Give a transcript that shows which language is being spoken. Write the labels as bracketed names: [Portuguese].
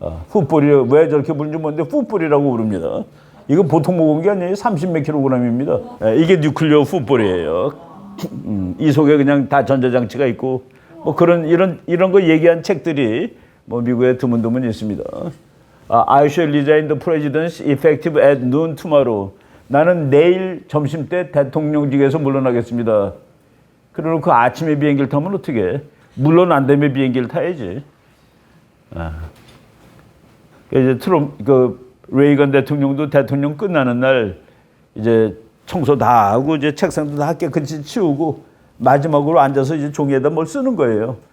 [Korean] 풋볼이 왜 저렇게 부르는지 모르는데 풋볼이라고 부릅니다. 이거 보통 무거운 게 아니에요. 30몇 킬로그램입니다. 이게 뉴클리어 풋볼이에요. 이 속에 그냥 다 전자장치가 있고 뭐 그런 이런 거 얘기한 책들이 뭐 미국에 드문드문 있습니다. [English] I shall resign the presidency effective at noon tomorrow. [Korean] 나는 내일 점심 때 대통령직에서 물러나겠습니다. 그래놓고 아침에 비행기를 타면 어떻게? 물론 안 되면 비행기를 타야지. 이제 레이건 대통령도 대통령 끝나는 날 이제 청소 다 하고 이제 책상도 다 깨끗이 치우고 마지막으로 앉아서 이제 종이에다 뭘 쓰는 거예요.